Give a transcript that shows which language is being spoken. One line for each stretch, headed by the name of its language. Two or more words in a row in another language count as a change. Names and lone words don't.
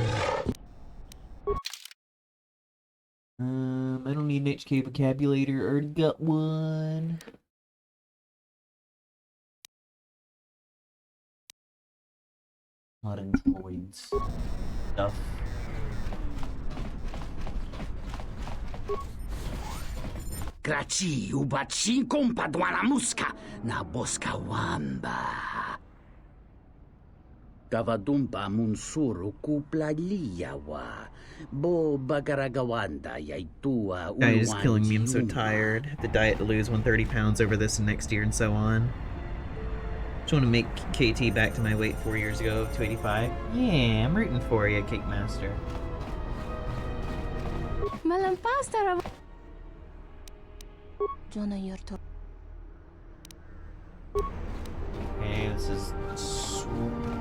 English: I don't need an HK vocabulator. Already got one. Not in droids stuff. Graci ubaci kompadwana muska na boska wamba. Gavadumpa munsuru kuplaliyawa. Bo bagaragawanda yaitua. Guy is killing me. I'm so tired. Have to diet to lose 130 pounds over this and next year and so on. Just want to make KT back to my weight 4 years ago of 285. Yeah, I'm rooting for you, Cake Master. Okay, this is swoop.